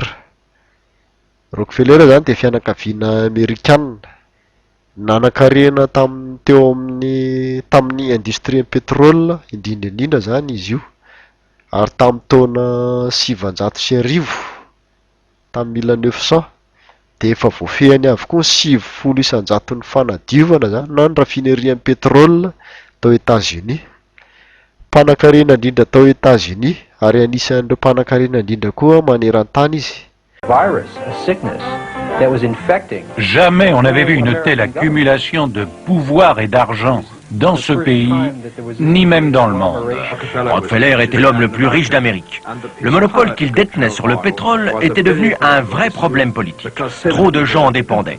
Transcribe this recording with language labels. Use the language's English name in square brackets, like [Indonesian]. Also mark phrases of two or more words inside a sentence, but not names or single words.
[Malagasy] Rockefeller zany dia fianakaviana Amerikanina nanan-karena teo tamin'ny [French] industrie pétrole [Malagasy] indrindra zany izy io ary tamin'ny taona 710 tamin'ny 1900 dia efa voafehany avokoa 700 isanjaton'ny fanadiovana zany na ny raffinerian'ny pétrole tao États-Unis. Mpanan-karena indrindra tao États-Unis ary anisan'ireo mpanan-karena indrindra koa maneran-tany izy. [English] Virus, a sickness that was infecting. [French] Jamais on n'avait vu une telle accumulation de pouvoir et d'argent dans ce pays, ni même dans le monde. Rockefeller était l'homme le plus riche d'Amérique. Le monopole qu'il détenait sur le pétrole était devenu un vrai problème politique. Trop de gens en dépendaient.